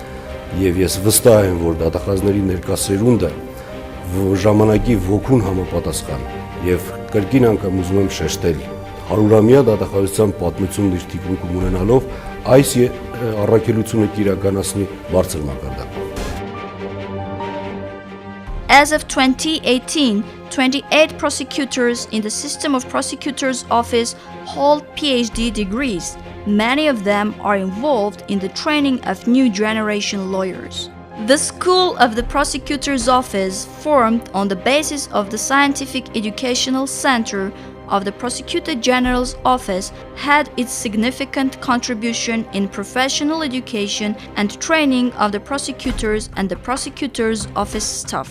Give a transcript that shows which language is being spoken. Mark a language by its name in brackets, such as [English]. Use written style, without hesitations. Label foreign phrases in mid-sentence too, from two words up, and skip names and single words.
[Armenian] Եվ ես վստահ եմ, որ դատախազների ներկա սերունդը ժամանակի ոգուն համապատասխան եւ կրկին անգամ ուզում եմ շեշտել 100-ամյա դատախազության պատմությունն իր թիկունքում ունենալով այս առաքելությունը կիրականացնի բարձր մակարդակով։ [English] As of 2018, 28 prosecutors in the system of prosecutor's office hold PhD degrees. Many of them are involved in the training of new generation lawyers. The School of the Prosecutor's Office, formed on the basis of the Scientific Educational Center of the Prosecutor General's Office, had its significant contribution in professional education and training of the prosecutors and the prosecutor's office staff.